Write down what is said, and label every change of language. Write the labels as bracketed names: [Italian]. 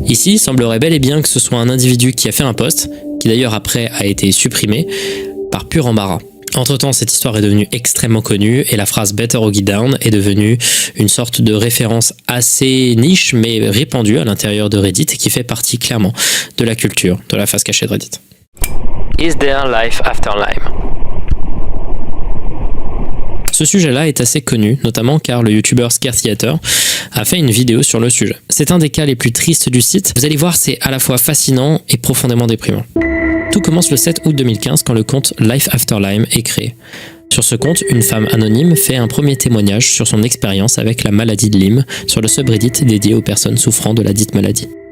[French] Ici, il semblerait bel et bien que ce soit un individu qui a fait un post, qui d'ailleurs après a été supprimé par pur embarras. Entre-temps, cette histoire est devenue extrêmement connue et la phrase Better Hog It Down est devenue une sorte de référence assez niche mais répandue à l'intérieur de Reddit et qui fait partie clairement de la culture de la face cachée de Reddit. [English] Is there life after Lyme? [French] Ce sujet-là est assez connu, notamment car le youtubeur Scare Theater a fait une vidéo sur le sujet. C'est un des cas les plus tristes du site. Vous allez voir, c'est à la fois fascinant et profondément déprimant. Tout commence le 7 août 2015 quand le compte Life After Lyme est créé. Sur ce compte, une femme anonyme fait un premier témoignage sur son expérience avec la maladie de Lyme sur le subreddit dédié aux personnes souffrant de la dite maladie.